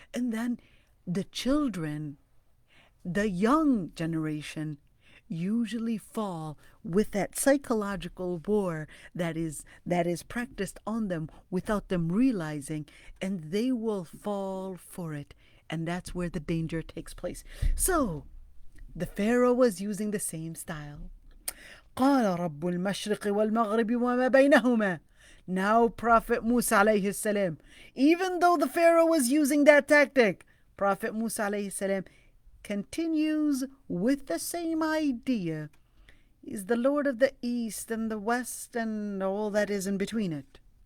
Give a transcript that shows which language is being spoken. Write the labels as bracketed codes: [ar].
[en] And then the children, the young generation, usually fall with that psychological war that is practiced on them without them realizing, and they will fall for it. And that's where the danger takes place. So the Pharaoh was using the same style. [ar] قال رب المشرق والمغرب وما بينهما. [en] Now Prophet Musa alayhi salam, even though the Pharaoh was using that tactic, Prophet Musa alayhi salam continues with the same idea. He's the Lord of the East and the West and all that is in between it.